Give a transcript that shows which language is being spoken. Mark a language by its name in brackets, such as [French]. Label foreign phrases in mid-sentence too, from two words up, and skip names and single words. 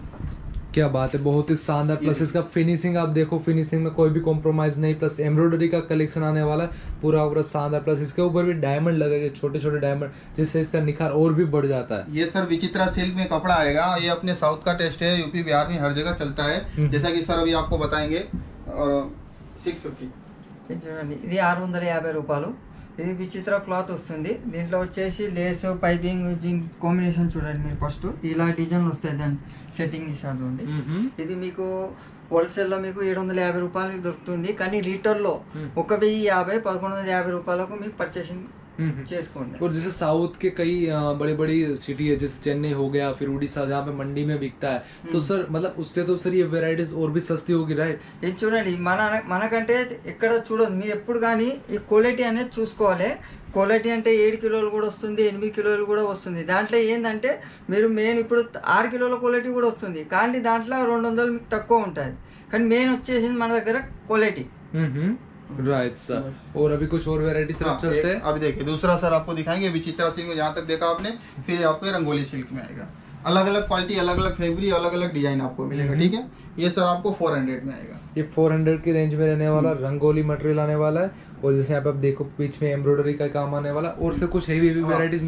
[Hindi] क्या बात है, बहुत ही शानदार। प्लस इसका फिनिशिंग आप देखो, फिनिशिंग में कोई भी कॉम्प्रोमाइज नहीं, प्लस एम्ब्रॉयडरी का कलेक्शन आने वाला है पूरा पूरा शानदार। प्लस इसके ऊपर भी डायमंड लगेंगे, छोटे छोटे डायमंड, जिससे इसका निखार और भी बढ़ जाता है। ये सर विचित्रा सिल्क में कपड़ा आएगा, ये अपने साउथ का टेस्ट है, यूपी बिहार में हर जगह चलता है, जैसा कि सर अभी आपको बताएंगे। और 650 [Telugu] చూడండి, ఇది 650 రూపాయలు। ఇది విచిత్ర క్లాత్ వస్తుంది, దీంట్లో వచ్చేసి లేస్ పైపింగ్ జింక్ కాంబినేషన్ చూడండి మీరు ఫస్ట్, ఇలా డిజైన్ వస్తాయి, దాని సెట్టింగ్ ఇస్తుంది। ఇది మీకు హోల్సేల్లో మీకు 750 రూపాయలకి దొరుకుతుంది, కానీ లీటర్లో 1050 1150 రూపాయలకు మీకు పర్చేసింగ్ చేసుకోండి। [Hindi] और जैसे साउथ के कई बड़ी बड़ी सिटी है, जैसे चेन्नई हो गया, फिर उड़ीसा, जहाँ पे मंडी में बिकता है, तो सर मतलब उससे तो सर ये वेराइटीज और भी सस्ती होगी, राइट? [Telugu] ఇది చూడండి, మనకంటే ఎక్కడ చూడండి, మీరు ఎప్పుడు కానీ ఈ క్వాలిటీ అనేది చూసుకోవాలి। క్వాలిటీ అంటే 7 కిలోలు కూడా వస్తుంది, 8 కిలోలు కూడా వస్తుంది। దాంట్లో ఏంటంటే మీరు మెయిన్ ఇప్పుడు 6 కిలోల క్వాలిటీ కూడా వస్తుంది, కానీ దాంట్లో 200 మీకు తక్కువ ఉంటుంది, కానీ మెయిన్ వచ్చేసింది మన దగ్గర క్వాలిటీ। [Hindi] राइट सर। और अभी कुछ और वेराइटी तरफ चलते हैं। अभी देखिए दूसरा सर आपको दिखाएंगे, विचित्रा सिल्क में जहाँ तक देखा आपने, फिर आपको रंगोली सिल्क में आएगा। अलग अलग क्वालिटी, अलग अलग फैब्रिक, अलग अलग डिजाइन आपको मिलेगा। ठीक है, ये सर आपको 400 में आएगा। ये 400 की रेंज में रहने वाला रंगोली मटेरियल आने वाला है, और जैसे यहाँ पे आप देखो बीच में एम्ब्रॉयडरी का काम आने वाला, और से कुछ हेवी वेराइटीज